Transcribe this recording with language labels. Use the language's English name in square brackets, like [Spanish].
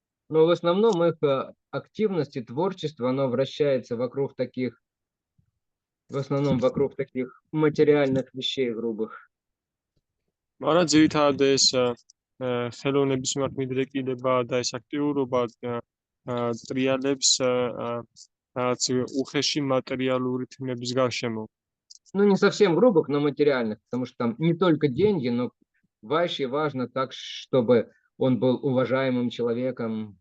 [Russian] но в основном их активность и творчество, оно вращается вокруг таких, в основном вокруг таких материальных вещей грубых. [Georgian] მაგრამ ძირითადად ეს ხელოვნების მიმართ მიდრეკილება და ეს აქტიურობა ტრიალებს რაღაც უხეში მატერიალური თემების გარშემო. [Russian] Ну, не совсем грубых, но материальных, потому что там не только деньги, но Вайши важно так, чтобы он был уважаемым человеком.